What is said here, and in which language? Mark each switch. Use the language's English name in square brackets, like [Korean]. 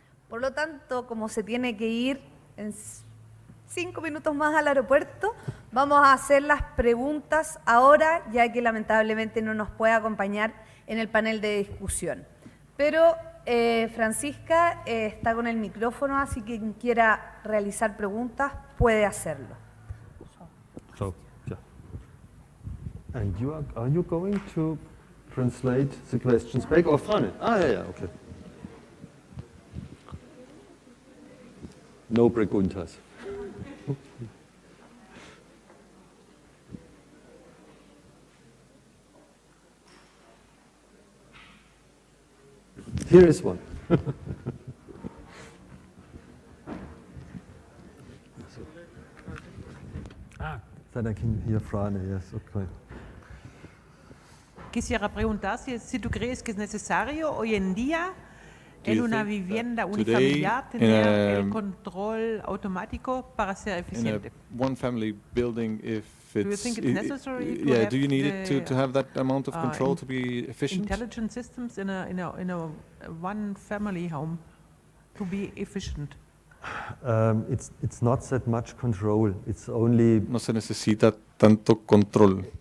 [Spanish] Por lo tanto, como se tiene que ir en 5 minutos más al aeropuerto, vamos a hacer las preguntas ahora, ya que lamentablemente no nos puede acompañar en el panel de discusión. Pero Francisca está con el micrófono, así que quien quiera realizar preguntas puede hacerlo. [English] So, yeah. And are you going to translate the questions back or Frane? Yeah, okay. [Spanish] No preguntas. [English] Here is one. Then I can hear Frane, yes, okay. [Spanish] Quisiera preguntar si tú crees que es necesario hoy en día en una vivienda unifamiliar tener el control automático para ser eficiente. [English] One family building, if Do you think it's necessary to yeah, have do you need it to have that amount of control to be efficient? Intelligent systems in a one family home to be efficient? It's not that much control. It's only. [Spanish] No se necesita tanto control.